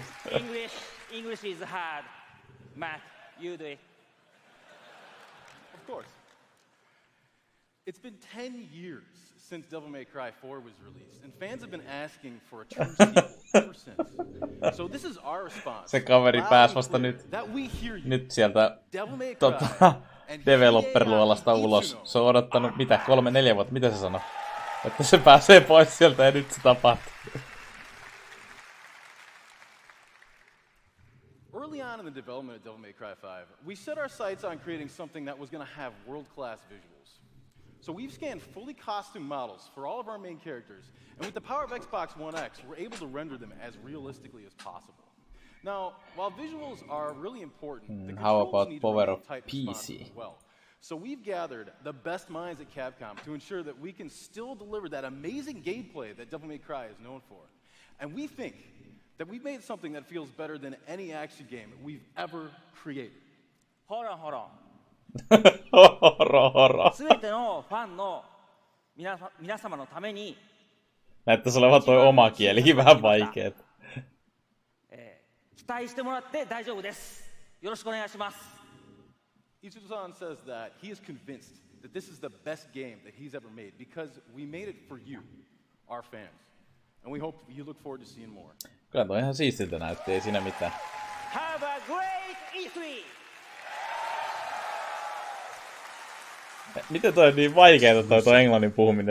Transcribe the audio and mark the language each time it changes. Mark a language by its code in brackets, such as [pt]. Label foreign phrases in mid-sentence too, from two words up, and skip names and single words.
[en] English is hard. Matt, you do it. Of course. It's been 10 years since Devil May Cry 4 was released, and fans have been asking for a true sequel ever since. So this is our response. [fi] Se kaveri pääsi vasta nyt sieltä developer-luolasta ulos. Se on odottanut, 3-4 vuotta, mitä se sanoi? Että se pääsee pois sieltä ja nyt se tapahtuu. [en] Early on in the development of Devil May Cry 5, we set our sights on creating something that was going to have world-class visuals. So we've scanned fully costume models for all of our main characters, and with the power of Xbox One X, we're able to render them as realistically as possible. Now, while visuals are really important, the controls need to remain tight and responsive as well. So we've gathered the best minds at Capcom to ensure that we can still deliver that amazing gameplay that Devil May Cry is known for. And we think that we've made something that feels better than any action game we've ever created. Hold on. Horro. [fi] Näyttäisi olevan toi oma kielikin vähän vaikeet. [en] Ichizo-san says that he is convinced that this is the best game that he's ever made because we made it for you, our fans. And we hope you look forward to seeing more. [fi] Kyllä toi ihan siistiltä näytti, ei siinä mitään. [en] Have a great E3! [fi] Miten toi on niin vaikeeta toi englannin puhuminen?